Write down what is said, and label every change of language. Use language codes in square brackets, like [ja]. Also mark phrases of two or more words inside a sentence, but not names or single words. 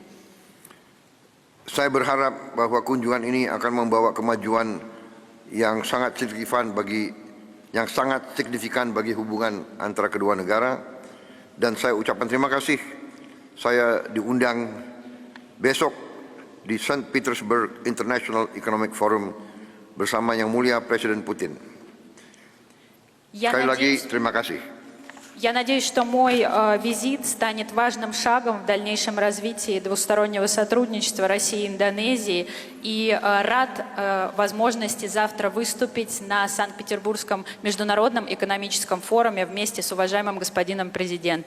[id] Saya berharap bahwa kunjungan ini akan membawa kemajuan yang sangat signifikan bagi hubungan antara kedua negara, dan saya ucapkan terima kasih. Saya diundang besok di St. Petersburg International Economic Forum bersama Yang Mulia Presiden Putin. Sekali lagi terima kasih. [ru] Я надеюсь, что мой визит станет важным шагом в дальнейшем развитии двустороннего сотрудничества России и Индонезии. И рад возможности завтра выступить на Санкт-Петербургском международном экономическом форуме вместе с уважаемым господином президентом.